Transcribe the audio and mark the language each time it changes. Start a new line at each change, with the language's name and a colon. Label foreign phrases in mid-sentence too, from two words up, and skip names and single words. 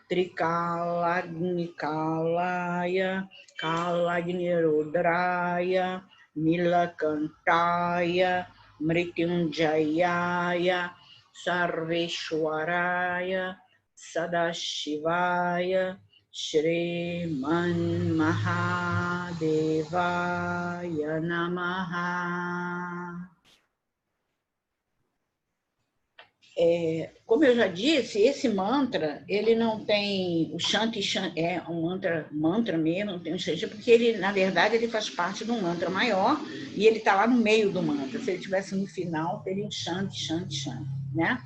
Sanskrit: Trikalagnikalaya Kalagnirudraya Nilakantaya Mrityunjayaya Sarveshwaraya Sadashivaya Shriman Mahadevaya Namaha.
Portuguese: Como eu já disse, esse mantra, ele não tem o Shanti, é um mantra mesmo, não tem um Shanti, porque ele, na verdade, ele faz parte de um mantra maior e ele está lá no meio do mantra. Se ele estivesse no final, teria um
Sanskrit: Shanti, Shanti, Shanti,
Portuguese: né?